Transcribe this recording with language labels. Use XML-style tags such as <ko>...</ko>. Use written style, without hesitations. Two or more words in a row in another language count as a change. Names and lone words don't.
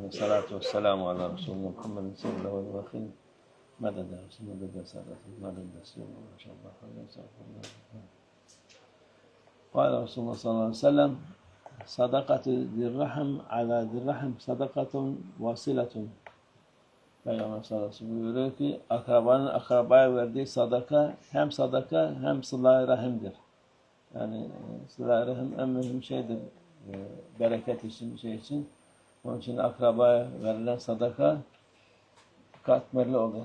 <ar>والصلاة والسلام على رسولنا محمد صلى الله عليه وسلم. مدد مدد سادة مدد سيدنا ما شاء الله خير. قال رسول الله صلى الله عليه وسلم: صدقة ذي الرحم على ذي الرحم صدقة واصلة.</ar> <tr>Peygamber</tr> <ar>صلى الله عليه وسلم</ar> <tr>buyuruyor ki akrabanın akrabaya verdiği sadaka hem sıla-i rahimdir. Yani sıla-i rahim en mühim şeydir. Bereket için, şey için. Onun için akrabaya verilen sadaka katmerli olur.</tr>